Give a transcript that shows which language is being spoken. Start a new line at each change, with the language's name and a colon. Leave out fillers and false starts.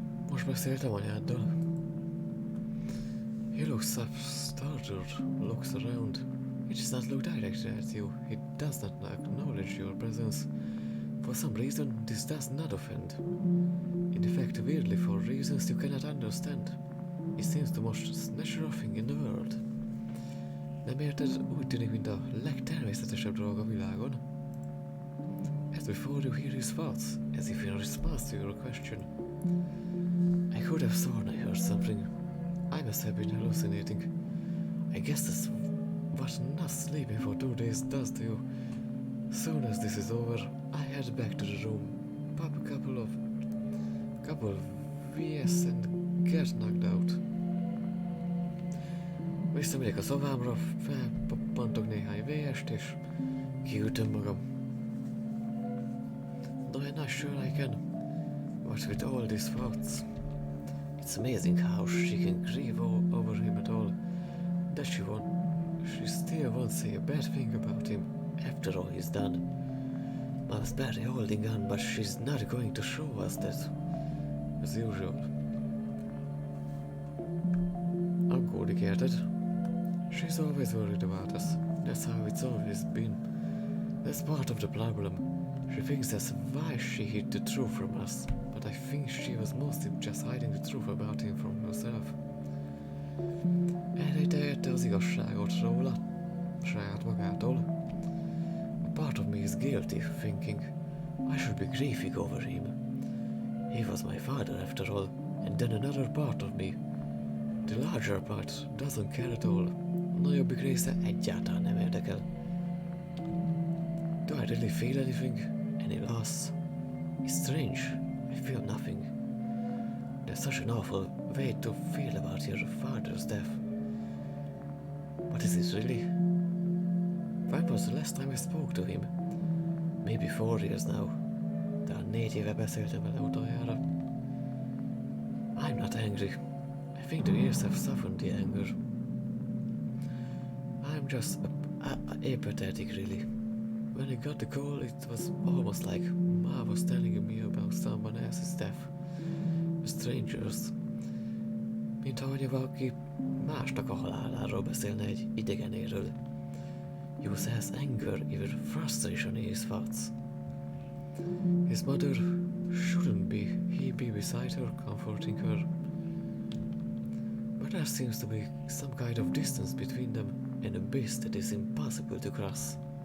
Hungarian: Most beszéltem anyáddal.
English: He looks up, startled, looks around. He does not look directly at you. He does not acknowledge your presence. For some reason, this does not offend. In fact, weirdly, for reasons you cannot understand, he seems the most natural thing in the world.
Hungarian: Nem érted? Úgy tűnik, mint a legtermészetesebb dolog a világon.
English: As before you hear his thoughts, as if in response to your question. I could have sworn I heard something. I must have been hallucinating. I guess that's what not sleeping for 2 days does to you. Soon as this is over, I head back to the room, pop a couple of VS and get knocked out.
Hungarian: Visszamegyek a szobámra, felpappantok néhány VS-t és kiütöm magam.
English: No, I'm not sure I can. What with all these thoughts? It's amazing how she can grieve over him at all. That she still won't say a bad thing about him after all he's done. Mom's barely holding on, but she's not going to show us that, as usual.
Hungarian: Aggódik, érted?
English: She's always worried about us. That's how it's always been. That's part of the problem. She thinks that's why she hid the truth from us, but I think she was mostly just hiding the truth about him from herself.
Hungarian: Elrejtelte az igazságot róla, saját magától.
English: A part of me is guilty, thinking I should be grieving over him. He was my father after all, and then another part of me, the larger part, doesn't care at all.
Hungarian: A nagyobbik része egyáltalán nem érdekel.
English: Do I really feel anything? Any loss? It's strange. I feel nothing. That's such an awful way to feel about your father's death. What is it really? When was the last time I spoke to him? Maybe 4 years now.
Hungarian: Talán 4 éve beszéltem vele utoljára.
English: I'm not angry. I think the years have softened the anger. I'm just apathetic, really. When I got the call, it was almost like Ma was telling me about someone else's death. A stranger's.
Hungarian: Mint ahogy valaki másnak a haláláról beszélne egy idegenéről.
English: He was has anger, even frustration in his thoughts. His mother shouldn't he be beside her, comforting her? But there seems to be some kind of distance between them, an abyss that is impossible to cross.